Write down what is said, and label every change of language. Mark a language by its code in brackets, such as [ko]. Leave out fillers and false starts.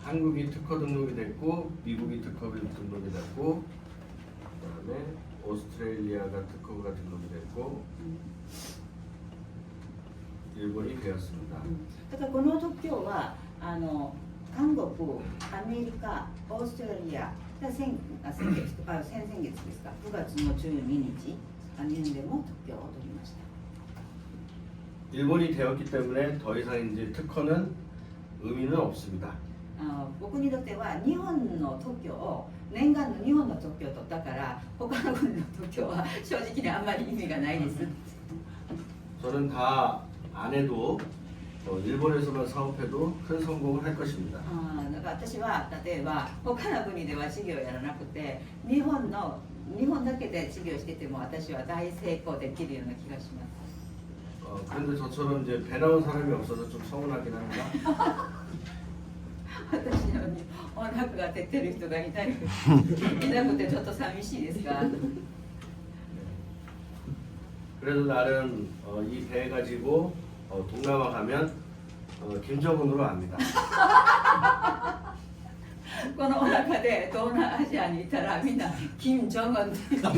[ko] 한국이 특허 등록이 됐고 미국이 특허 등록이 됐고 그다음에 오스트레일리아가 특허가 등록이 됐고 일본이 되었습니다. [ja] だからこの特許は韓国、アメリカ、オーストラリア、先々月ですか、9月の12日、日本でも特許を取りました。 [ko] 일본이 되었기 때문에 더 이상 이제 특허는 의미는 없습니다. [ja] 僕にとっては日本の特許を念願の日本の特許を取ったから他の国の特許は正直にあんまり意味がないです。 [ko] 저는 다 안 해도 일본에서만 사업해도 큰 성공을 할 것입니다. [ja] だから私は例えば他の国では事業をやらなくて日本だけで事業してても私は大成功できるような気がします。 [ko] 그런데 저처럼 이제 배 나온 사람이 없어서 좀 서운하긴 합니다. [ja] 私のようにお腹が出てる人がいなくてちょっと寂しいですが。 [ko] 그래도 나름 이 배 가지고 동남아 가면 김정은으로 압니다. [ja] このお腹で東南アジアにいたらみんな金正恩って